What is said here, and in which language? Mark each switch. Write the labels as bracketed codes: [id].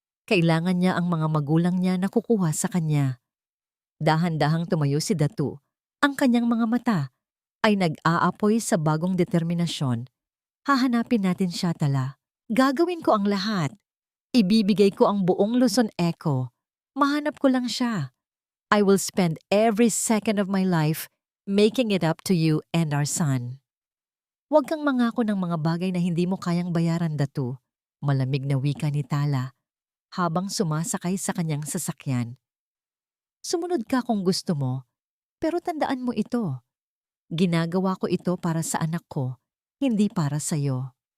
[tl] Kailangan niya ang mga magulang niya na kukuha sa kanya. Dahan-dahang tumayo si Datu. Ang kanyang mga mata ay nag-aapoy sa bagong determinasyon. Hahanapin natin siya, Tala. Gagawin ko ang lahat. Ibibigay ko ang buong Luzon Echo. Mahanap ko lang siya. [en] I will spend every second of my life making it up to you and our son. [tl] Huwag kang mangako ng mga bagay na hindi mo kayang bayaran, Datu. Malamig na wika ni Tala habang sumasakay sa kanyang sasakyan. Sumunod ka kung gusto mo, pero tandaan mo ito. Ginagawa ko ito para sa anak ko, hindi para sa iyo.